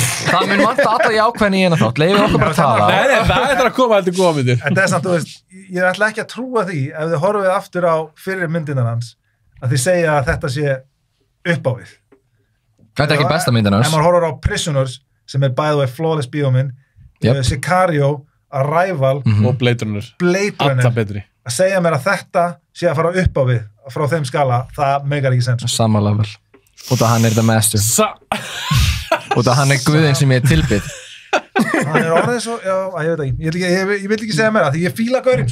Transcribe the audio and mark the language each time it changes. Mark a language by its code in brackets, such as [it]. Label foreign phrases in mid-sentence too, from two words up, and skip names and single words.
[is] Það mun vanta alla jákvæðin í eina þátt, leifum okkur bara að tala. Nei, það er að koma heldur góða myndir. En það er samt, þú veist, ég ætla ekki að trúa því ef þið horfið aftur á fyrir myndinar hans að þið segja að þetta sé upp á við. Þetta er ekki besta myndin hans. Ef maður horfir á Prisoners, sem er [en] by the way flawless [is] bíómynd, Sicario, Arrival og Blade Runner. Alla betri. Að segja mér að þetta sé að fara upp á við frá þeim skala, það megar ekki sens. Samanlega vel. Út af hann er þetta mestu. Út af hann er guðinn sem ég er tilbydd. Hann er orðið svo, já, ég veit ekki. Ég vil ekki segja meira, því ég fíla gaurinn, sko.